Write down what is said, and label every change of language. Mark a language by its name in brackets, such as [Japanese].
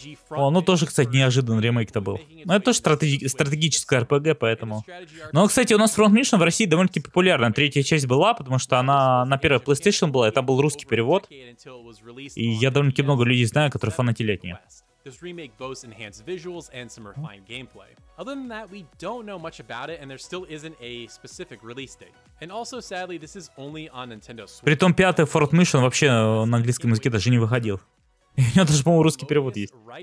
[Russian] О, ну тоже, кстати, неожиданный ремейк-то был. Но это тоже стратегическая RPG, поэтому. Но, кстати, у нас Front Mission в России довольно-таки популярна. 3-я часть была, потому что она на первой PlayStation была, и там был русский перевод. И я довольно-таки много людей знаю, которые фанатели от нее. [English] This remake boasts enhanced visuals and some refined gameplay. Other than that, we don't know much about it, and there still isn't a specific release date. And also, sadly, this is only on Nintendo Switch. [Russian] Притом 5-й Front Mission вообще на английском языке даже не выходил. У меня даже, по-моему, русский перевод есть.